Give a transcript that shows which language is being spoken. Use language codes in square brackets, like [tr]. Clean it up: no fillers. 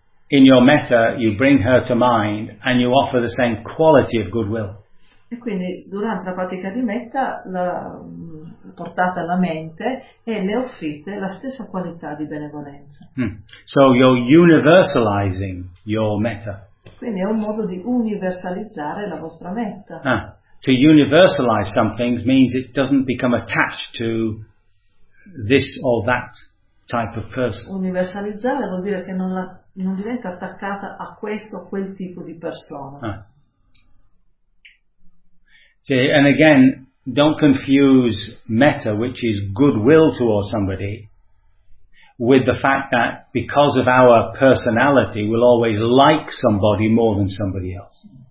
[en] In your metta you bring her to mind and you offer the same quality of goodwill. [it] E quindi durante la pratica di metta la portate alla mente e le offrite la stessa qualità di benevolenza. [en] So you're universalizing your metta. [it] Quindi è un modo di universalizzare la vostra metta. [en] To universalize something means it doesn't become attached to this or that type of person. [it] Universalizzare vuol dire che non diventa attaccata a questo o quel tipo di persona. [en] And again, don't confuse metta, which is goodwill towards somebody, with the fact that because of our personality, we'll always like somebody more than somebody else.